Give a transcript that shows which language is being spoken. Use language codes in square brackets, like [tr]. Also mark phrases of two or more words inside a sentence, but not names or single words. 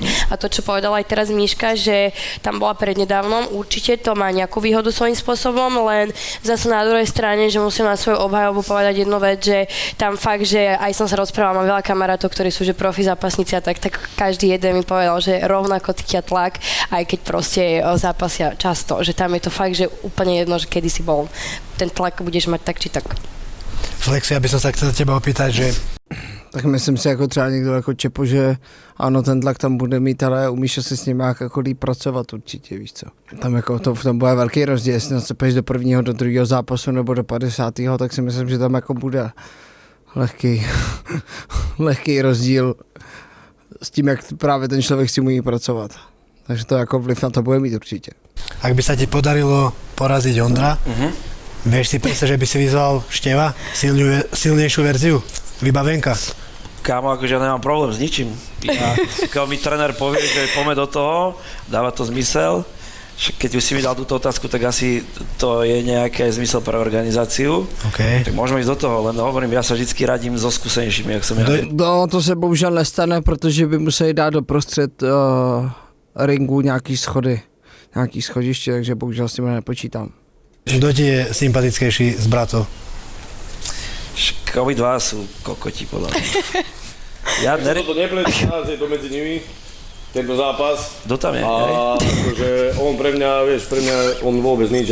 [sk] A to, čo povedala aj teraz Miška, že tam bola prednedávnom, určite to má nejakú výhodu svojím spôsobom, len zase na druhej strane, že musím na svoju obhajobu povedať jednu vec, že tam fakt, že aj som sa rozprávala, mám veľa kamarátov, ktorí sú že profi zápasníci a tak každý jeden mi povedal, že rovnako cítia tlak, aj keď proste zápasia často, že tam je to fakt, že úplne jedno, že kedy si bol. Ten tlak budeš mať tak či tak. Flexi, aby som sa chcel teba opýtať, že... [cs] Tak myslím si jako třeba někdo jako Čepo, že ano, ten tlak tam bude mít, ale umíš se s ním jako líp pracovat určitě, víš co. Tam jako to v tom bude velký rozdíl, jestli nacepeš do prvního, do druhého zápasu nebo do 50. tak si myslím, že tam jako bude lehký rozdíl s tím, jak právě ten člověk si umí pracovat. Takže to jako vliv na to bude mít určitě. [sk] Ak by sa ti podarilo poraziť Ondra, vieš si predstaviť, že by si vyzval Števa silnejšiu verziu? Vybavenka? Kámo, akože ja nemám problém s ničím. Keď mi tréner povie, že poďme do toho, dáva to zmysel. Keď už si mi dal túto otázku, tak asi to je nejaký zmysel pre organizáciu. Okay. Tak môžeme ísť do toho, len hovorím, ja sa vždycky radím so skúsenejšími, jak som ja. [cs] No, to se bohužel nestane, protože by museli dát do prostřed ringu nějaký schody, nějaký schodiště, takže bohužel s tím nepočítám. [sk] Kto ti je sympatickejší z bratov? Obidva sú kokoti, podľa mňa. Ja To nepletí to medzi nimi, tento zápas. Kto tam je? A akože on pre mňa, on vôbec nič.